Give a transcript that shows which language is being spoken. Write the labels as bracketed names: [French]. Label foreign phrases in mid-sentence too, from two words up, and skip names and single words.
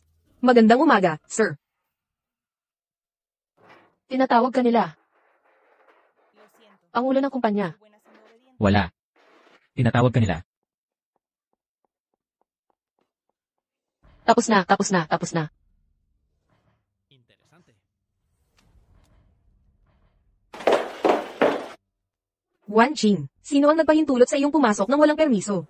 [Filipino] Magandang umaga, sir. Tinatawag ka nila. [Spanish] Lo siento. [Filipino] Pangulo ng kumpanya. [Spanish] Buena siendo obediente. [Filipino] Wala. Tinatawag ka nila. Tapos na, tapos na, tapos na. Interesante. Wan Ching, sino ang nagpahintulot sa iyong pumasok nang walang permiso?